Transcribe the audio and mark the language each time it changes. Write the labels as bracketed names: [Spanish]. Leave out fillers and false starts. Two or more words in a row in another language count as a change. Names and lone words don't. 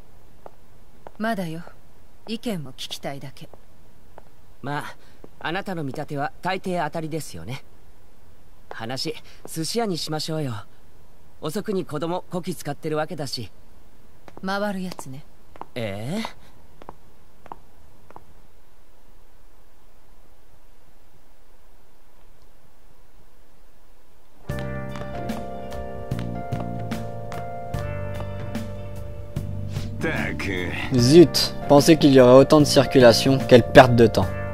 [Japanese] まだよ。意見を聞きたいだけ。まあ、あなたの見立ては大抵当たりですよね。話、寿司屋にしましょうよ。遅くに子供こき使ってるわけだし。回るやつね。ええ？ [French] Zut, penser qu'il y aurait autant de circulation, quelle perte de temps.